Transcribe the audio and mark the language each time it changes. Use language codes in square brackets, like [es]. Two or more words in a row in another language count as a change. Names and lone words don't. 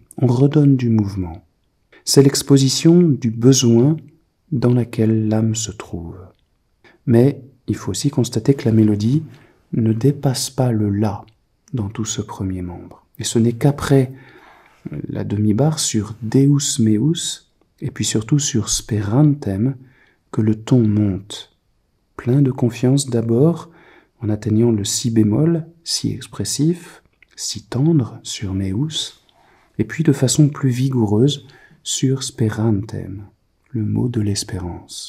[fr] On redonne du mouvement. C'est l'exposition du besoin dans laquelle l'âme se trouve. Mais il faut aussi constater que la mélodie ne dépasse pas le « la » dans tout ce premier membre. Et ce n'est qu'après la demi-barre sur [la] Deus meus, [fr] et puis surtout sur Sperantem, que le ton monte. Plein de confiance d'abord, en atteignant le si bémol, si expressif, si tendre sur meus, et puis de façon plus vigoureuse sur Sperantem, le mot de l'espérance.